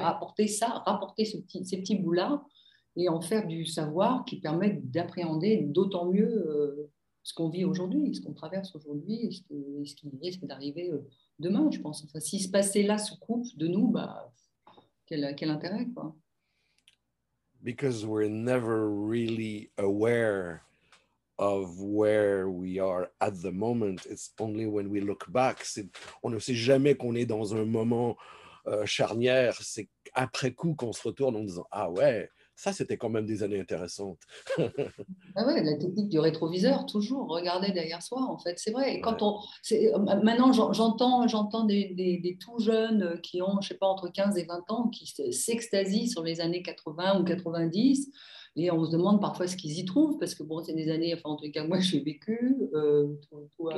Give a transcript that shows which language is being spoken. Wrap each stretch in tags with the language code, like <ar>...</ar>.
<fr>rapporter ces petits bouts-là et en faire du savoir qui permet d'appréhender d'autant mieux ce qu'on vit aujourd'hui, ce qu'on traverse aujourd'hui et ce qui risque d'arriver demain, je pense. Enfin, si ce passé-là se coupe de nous, bah, quel intérêt, quoi.</fr> <en>Because we're never really aware of where we are at the moment. It's only when we look back.</en> <fr>On ne sait jamais qu'on est dans un moment charnière. C'est après coup qu'on se retourne en disant « Ah ouais, ça c'était quand même des années intéressantes. » Ah ouais, la technique du rétroviseur, toujours regarder derrière soi, en fait, c'est vrai. Et Ouais. maintenant, j'entends des tout jeunes qui ont, je sais pas, entre 15 et 20 ans, qui s'extasient sur les années 80 ou 90, et on se demande parfois ce qu'ils y trouvent, parce que bon, c'est des années, enfin, en tout cas, moi, j'ai vécu, toi,</fr>